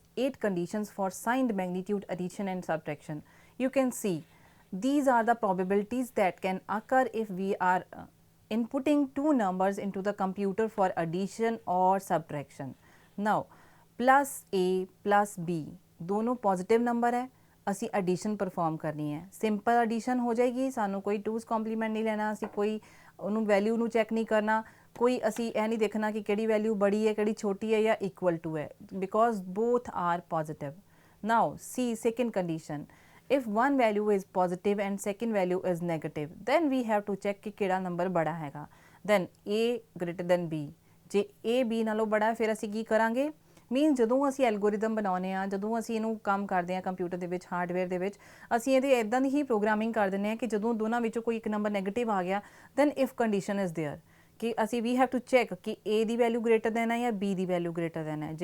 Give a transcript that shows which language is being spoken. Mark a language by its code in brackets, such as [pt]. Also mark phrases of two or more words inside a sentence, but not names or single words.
[en] 8 conditions for signed magnitude addition and subtraction. You can see these are the probabilities that can occur if we are inputting two numbers into the computer for addition or subtraction. Now plus a plus b [hi] दोनों पॉजिटिव नंबर है, [pa] ਅਸੀਂ [en] addition perform [pa] ਕਰਨੀ ਹੈ, [en] simple addition [pa] ਹੋ ਜਾਏਗੀ, ਸਾਨੂੰ ਕੋਈ 2's complement ਨਹੀਂ ਲੈਣਾ, ਅਸੀਂ ਕੋਈ ਉਹਨੂੰ ਵੈਲਿਊ ਨੂੰ ਚੈੱਕ ਨਹੀਂ ਕਰਨਾ, ਕੋਈ ਅਸੀਂ ਇਹ ਨਹੀਂ ਦੇਖਣਾ ਕਿ ਕਿਹੜੀ ਵੈਲਿਊ ਬੜੀ ਹੈ ਕਿਹੜੀ ਛੋਟੀ ਹੈ ਜਾਂ [en] equal to [pa] ਹੈ, [en] because both are positive. Now see second condition, if one value is positive and second value is negative, then we have to check [pa] ਕਿ ਕਿਹੜਾ ਨੰਬਰ ਬੜਾ ਹੈਗਾ, [en] then a greater than b, [pa] ਜੇ a b ਨਾਲੋਂ ਬੜਾ ਫਿਰ ਅਸੀਂ ਕੀ ਕਰਾਂਗੇ, ਮੀਨ ਜਦੋਂ ਅਸੀਂ ਐਲਗੋਰਿਦਮ ਬਣਾਉਂਦੇ ਹਾਂ, ਜਦੋਂ ਅਸੀਂ ਇਹਨੂੰ ਕੰਮ ਕਰਦੇ ਹਾਂ ਕੰਪਿਊਟਰ ਦੇ ਵਿੱਚ, ਹਾਰਡਵੇਅਰ ਦੇ ਵਿੱਚ, ਅਸੀਂ ਇਹਦੇ ਇੱਦਾਂ ਦੀ ਹੀ ਪ੍ਰੋਗਰਾਮਿੰਗ ਕਰ ਦਿੰਦੇ ਹਾਂ ਕਿ ਜਦੋਂ ਦੋਨਾਂ ਵਿੱਚੋਂ ਕੋਈ ਇੱਕ ਨੰਬਰ ਨੈਗੇਟਿਵ ਆ ਗਿਆ, [en] then if condition is there [pa] ਕਿ ਅਸੀਂ [en] we have to check [pa] ਕਿ a ਦੀ ਵੈਲਿਊ [en] greater than [pa] ਹੈ ਜਾਂ b ਦੀ ਵੈਲਿਊ [en] greater than [pa] ਹੈ।